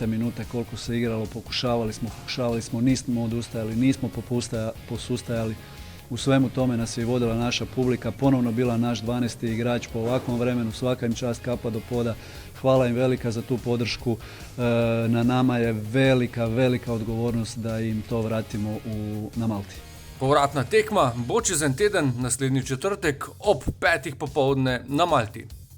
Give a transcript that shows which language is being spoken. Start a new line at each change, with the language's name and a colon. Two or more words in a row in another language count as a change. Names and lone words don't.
Croatian: minute koliko se igralo, pokušavali smo, nismo odustajali, nismo posustajali. U svemu tome nas je vodila naša publika, ponovno bila naš 12. igrač po ovakvom vremenu, svaka im čast, kapa do poda. Hvala im velika za tu podršku. Na nama je velika odgovornost da im to vratimo na Malti.
Slovenian: Povratna tekma bo čez en teden, naslednji četrtek ob 5. popoldne na Malti.